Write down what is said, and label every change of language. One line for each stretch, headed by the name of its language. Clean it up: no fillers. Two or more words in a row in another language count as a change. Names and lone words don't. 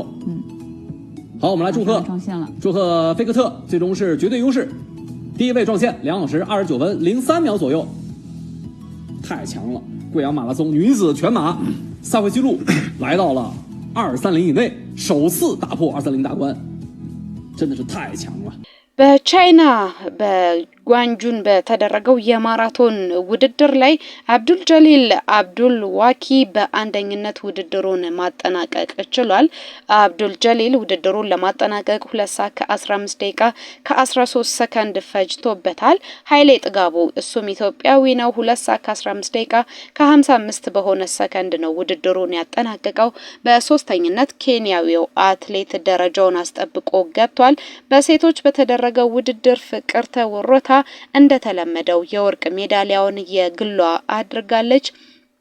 Chinese: 好，我们来祝贺菲克特，最终是绝对优势，第1位撞线，2小时29分03秒左右，太强了！贵阳马拉松女子全马赛会纪录来到了230以内，首次打破230大关，真的是太强了。
Amharic: በቻይና በጓንጁን በተደረገው የማራቶን ውድድር ላይ አብዱል ጀሊል አብዱል ዋኪ በአንደኝነት ውድድሩን ማጠናቀቅ ችሏል። አብዱል ጀሊል ውድድሩን ለማጠናቀቅ 2 ሰዓት ከ15 ደቂቃ ከ13 ሰከንድ ፈጅቶበታል። ኃይሌ ጥጋቡ እሱም ኢትዮጵያዊ ነው። 2 ሰዓት ከ15 ደቂቃ ከ55 በሆነ ሰከንድ ነው ውድድሩን ያጠናቀቀው። በሶስተኝነት ኬንያዊው አትሌት ደረጃውን አስጠብቆ ገብቷል። በሴቶች በተደረገው ውድድር ፍቅርተ ወሮታ እንደተለመደው የወርቅ ሜዳሊያውን የግሏ አድርጋለች።